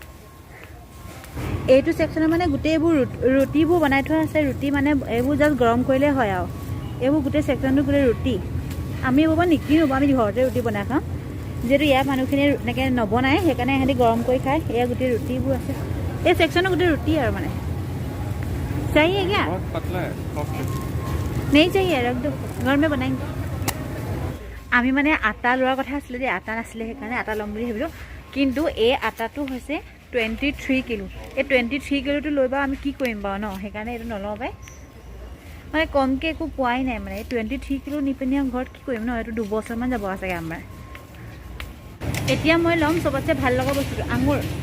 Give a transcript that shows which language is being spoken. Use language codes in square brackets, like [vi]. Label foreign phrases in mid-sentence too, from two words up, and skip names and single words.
[as] এইটো ছেকশ্যনত মানে গোটেইবোৰ ৰুটিবোৰ বনাই থোৱা আছে ৰুটি মানে এইবোৰ জাষ্ট গৰম কৰিলে হয় আৰু এইবোৰ গোটেই ছেকশ্যনটো গোটেই ৰুটি আমি এইবোৰ নিকিনো আমি ঘৰতে ৰুটি বনাই খাওঁ যিহেতু ইয়াৰ মানুহখিনিয়ে এনেকৈ নবনায় সেইকাৰণে সিহঁতি গৰম কৰি খায় এয়া গোটেই ৰুটিবোৰ আছে এই ছেকশ্যনত গোটেই ৰুটি আৰু মানে [hi] चाहिए क्या बहुत पतला है नहीं चाहिए रख दो घर में बनाएंगे [as] আমি মানে আটা লোৱাৰ কথা আছিলে যে আটা নাছিলে সেইকাৰণে আটা ল'ম বুলি ভাবিলোঁ কিন্তু এই আটাটো হৈছে 23 কিলো এই 23 কিলোটো লৈ বাৰু আমি কি কৰিম বাৰু ন সেইকাৰণে এইটো নলওঁ পাই মানে কমকৈ একো পোৱাই নাই মানে 23 কিলো নিপিনি ঘৰত কি কৰিম ন এইটো 2 বছৰমান যাব চাগে আমাৰ এতিয়া মই ল'ম চবতছে ভাল লগা বস্তুটো আঙুৰ